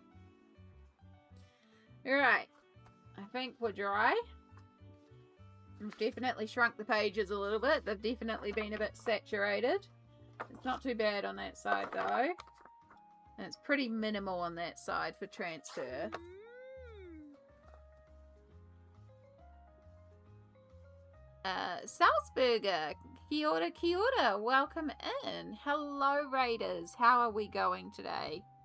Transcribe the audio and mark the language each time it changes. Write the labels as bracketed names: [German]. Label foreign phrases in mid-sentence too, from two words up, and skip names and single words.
[English] Alright. I think we're dry. I've definitely shrunk the pages a little bit. They've definitely been a bit saturated. It's not too bad on that side though. And it's pretty minimal on that side for transfer. [Māori] Salzburger, kia ora, [English] welcome in. Hello Raiders, how are we going today?